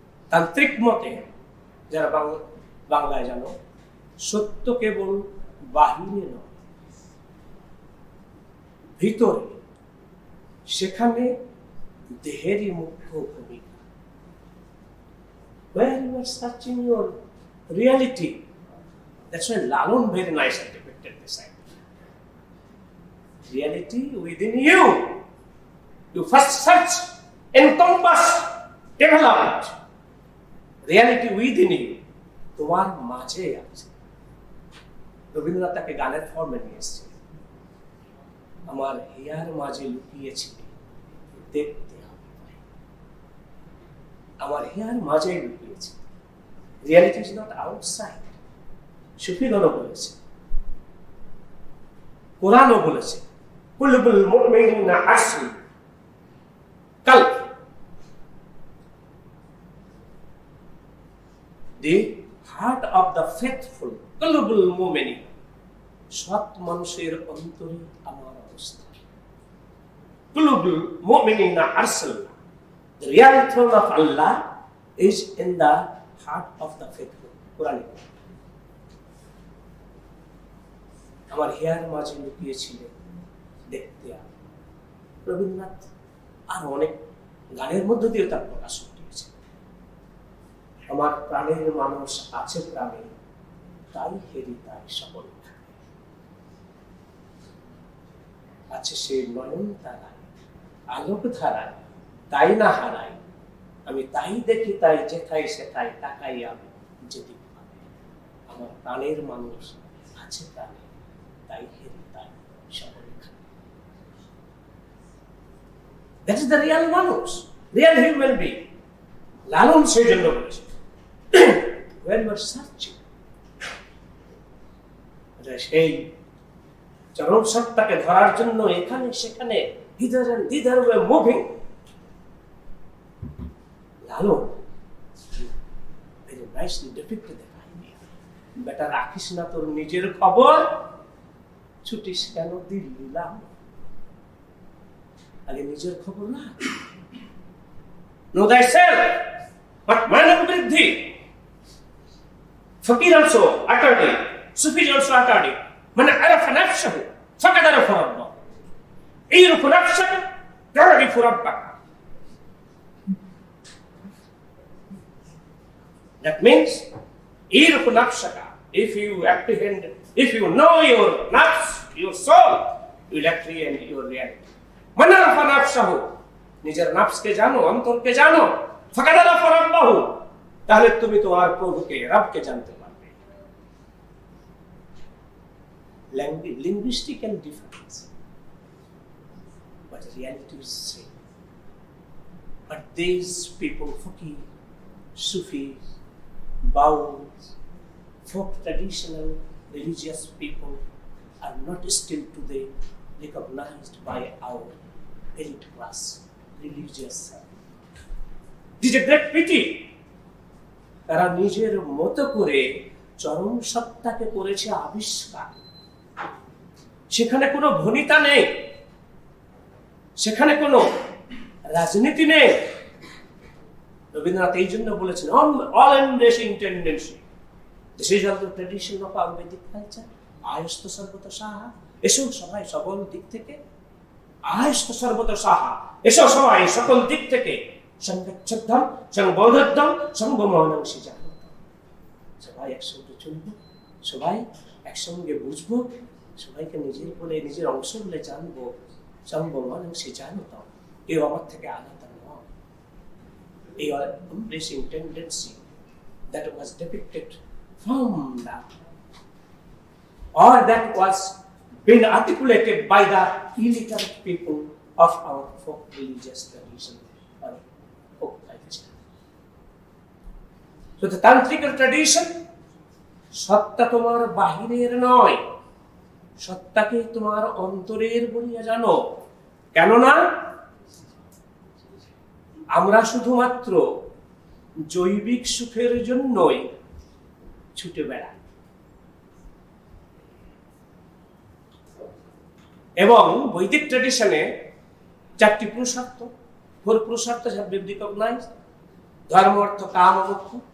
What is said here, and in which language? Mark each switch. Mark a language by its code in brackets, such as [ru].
[bn] তান্ত্রিক মতে যারা বাংলায় জানো, সত্য কেবল বাহিরে নয়, ভিতরে, সেখানে দেহেরই মুখ্য ভূমিকা। [en] Where you are searching your reality, that's why Lalun very nicely depicted this idea. Reality within you. You first search, encompass, develop it. Reality within you. [bn] তোমার মাঝে আছে। রবীন্দ্রনাথ তাকে গানের ফর্মে নিয়ে এসেছে। আমার হিয়ার মাঝে লুকিয়েছিল, দেখতে হবে। আমার হিয়ার মাঝে লুকিয়েছে। [en] Reality is not outside. [bn] সুফিগণও বলেছে, কোরআনও বলেছে, [ar] কুলুবুল মুমিনিনা আসল কালব। [en] The heart of the faithful, [ar] কুলুবুল মুমিনিন, [bn] সৎ মানুষের অন্তরে আমার অবস্থা। [ar] কুলুবুল মুমিনিনা আসল, [en] the real throne of Allah is in the heart of the faithful. [bn] কোরআনে আমার হিয়ার মাঝে লুকিয়েছিলেন, দেখতে হবে। রবীন্দ্রনাথ আর অনেক গানের মধ্য দিয়ে তার প্রকাশ ঘটিয়েছে। আমার প্রাণের মানুষ আছে প্রাণে, তাই হেরি তাই সকল আছে সে নয়ন তারায়, আলোক ধারায়, তাই না হারাই। আমি তাই দেখি, তাই যেথায় সেথায় তাকাই আমি যেতে পাবে। আমার প্রাণের মানুষ আছে প্রাণে, তাই হেরি তাই সকল। [en] That is the real মানুষ, real human being. [bn] লালন সেই জন্য বলেছে, [en] when you are searching, [bn] সেই চরম সত্তাকে ধরার জন্য এখানে সেখানে [en] hither were moving. Lalon very nicely depicted the idea. [bn] বেটা রাখিস না তোর নিজের খবর, ছুটিস কেন দিল্লি লাম। আগে নিজের খবর না। [en] Know thyself, but man বৃদ্ধি। ফকির also uttered it, Sufis also uttered it. [ar] Man عرف نفسه فقد عرف ربه. اعرف نفسك تعرف ربك. [en] That means [ar] اعرف نفسك. [en] If you apprehend, if you know your nafs, your soul, you will apprehend your reality. [bn] Man [ar] عرف نفسه, [bn] নিজের নাফসকে জানো, অন্তরকে জানো, [ar] ফাকাদ আরাফা রাব্বাহু, [bn] তাহলে তুমি তোমার প্রভুকে, রবকে জানতে পারবে। [en] Linguistic and difference, but reality is same. But these people, Faqih, Sufis, Baus, folk traditional religious people are not still today recognized by our elite class religious. This is a great pity. [bn] তারা নিজের মতো করে চরম সত্তাকে করেছে আবিষ্কার। সেখানে কোনো ভনিতা নেই, সেখানে কোনো রাজনীতি নেই। রবীন্দ্রনাথ এই জন্য বলেছেন, [en] all embracing tendency. This is also the tradition of our Vedic culture. [sa] আয়স্ত সর্বত Saha, [bn] এসো সবাই সকল দিক থেকে, আয়স্ত সর্বত সাহা, এসো সবাই সকল দিক থেকে, [sa] সংগচ্ছদ্ধম সংবোধদ্ধম সংগমনং সিজানম। [bn] সবাই একসঙ্গে চলবো, সবাই একসঙ্গে বুঝবো, সবাইকে নিজের বলে, নিজের অংশ বলে জানবো, [sa] সংগমনং সিজানম। [bn] কেউ আমার থেকে আলাদা নয়। [en] এই embracing tendency that was depicted from that, or that was being articulated by the illiterate people of our folk religious tradition. folk culture. So the tantric tradition, [bn] সত্তা তোমার বাহিরের নয়, সত্তাকে তোমার অন্তরের বলিয়া জানো। কেননা আমরা শুধুমাত্র জৈবিক সুখের জন্যই ছুটে বেড়াই, এবং বৈদিক ট্রেডিশনে 4টি পুরুষার্থ, 4 পুরুষার্থ [en] have been recognized: [bn] ধর্ম, অর্থ, কাম, মোক্ষ.